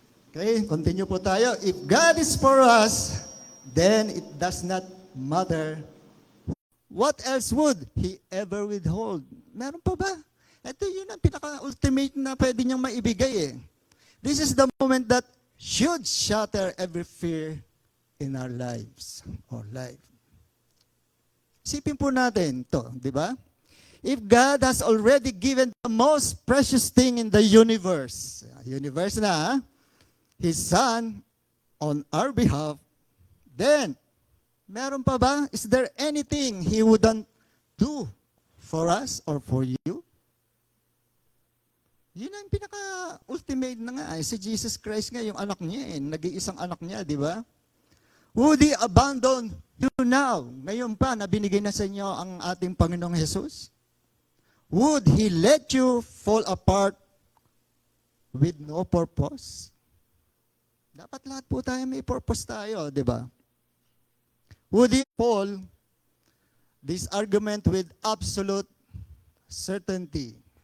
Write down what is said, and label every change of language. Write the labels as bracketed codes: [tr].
[tl] Okay, continue po tayo. [en] If God is for us, then it does not matter what else would He ever withhold. [tl] Meron pa ba? Ito yun ang pinaka-ultimate na pwede niyang maibigay eh. [en] This is the moment that should shatter every fear in our lives or life. [tl] Isipin po natin to, di ba? [en] If God has already given the most precious thing in the universe na, His Son on our behalf, then, [tl] meron pa ba? [en] Is there anything He wouldn't do for us or for you? [tl] Yun ang pinaka-ultimate na nga. Si Jesus Christ nga, yung anak niya nag-iisang anak niya, di ba? [en] Would He abandon you now? [tl] Ngayon pa, na binigay na sa inyo ang ating Panginoong Jesus? [en] Would He let you fall apart with no purpose? [tl] Dapat lahat po tayo may purpose tayo, di ba? [en] Would He Paul this argument with absolute certainty?